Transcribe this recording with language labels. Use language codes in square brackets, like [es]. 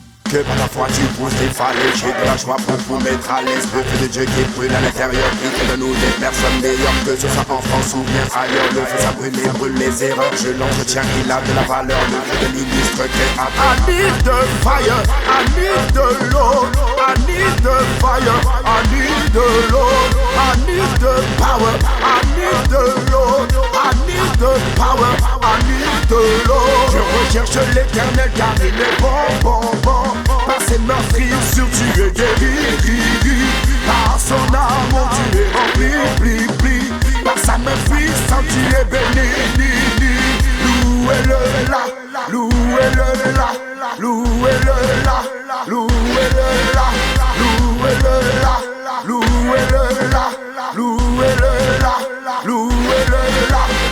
[fr] Que par la foi tu pousses des falaises, j'ai de la joie pour vous mettre à l'aise. Le feu de Dieu qui brûle à l'intérieur, qui fait de nous des personnes meilleures que ce soit en France ou bien ailleurs. Le feu ça brûle les erreurs, je l'entretiens, il a de la valeur. Le feu de l'illustre créateur. [en] I need the fire, I need the Lord, I need the fire, I need the Lord, I need the power, I need the Lord, I need the power, I need the Lord. [fr] Je recherche l'Éternel car il est bon. Par ses meurtrissures tu es guéri, par son amour tu es rempli, par sa main puissante tu es béni. Louez-le là, louez-le là, louez-le là, louez-le là, louez-le là, louez-le là, louez-le là, louez-le là.